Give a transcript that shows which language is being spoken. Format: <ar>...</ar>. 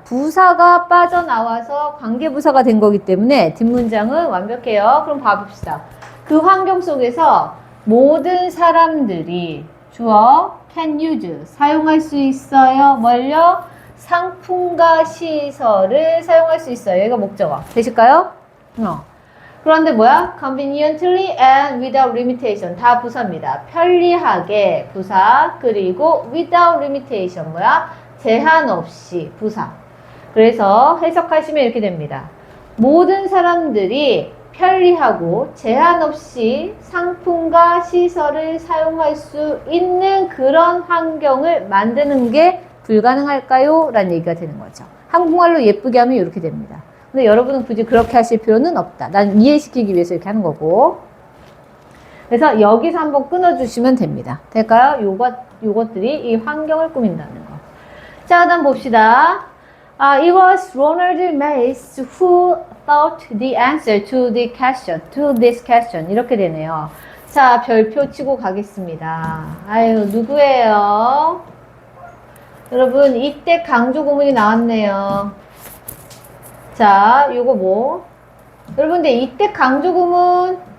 <ko>부사가 빠져나와서 관계부사가 된 거기 때문에 뒷문장은 완벽해요. 그럼 봐봅시다. 그 환경 속에서 모든 사람들이 주어</ko> <en>can use</en> <ko>사용할 수 있어요. 뭘요? 상품과 시설을 사용할 수 있어요. 여기가 목적어. 되실까요? 그런데 뭐야?</ko> <en>conveniently and without limitation.</en> <ko>다 부사입니다. 편리하게 부사, 그리고</ko> <en>without limitation</en> <ko>뭐야? 제한 없이 부사. 그래서 해석하시면 이렇게 됩니다. 모든 사람들이 편리하고 제한 없이 상품과 시설을 사용할 수 있는 그런 환경을 만드는 게 불가능할까요? 라는 얘기가 되는 거죠. 한국말로 예쁘게 하면 이렇게 됩니다. 근데 여러분은 굳이 그렇게 하실 필요는 없다. 난 이해시키기 위해서 이렇게 하는 거고. 그래서 여기서 한번 끊어주시면 됩니다. 될까요? 요것들이 이 환경을 꾸민다는 거. 자, 그다음 봅시다.</ko> <en>It was Ronald Mays who thought the answer to this question.</en> <ko>이렇게 되네요. 자, 별표 치고 가겠습니다. 아유, 누구예요? 여러분, 이때 강조 구문이 나왔네요. 자, 요거 뭐? 여러분들, 이때 강조 구문.</ko>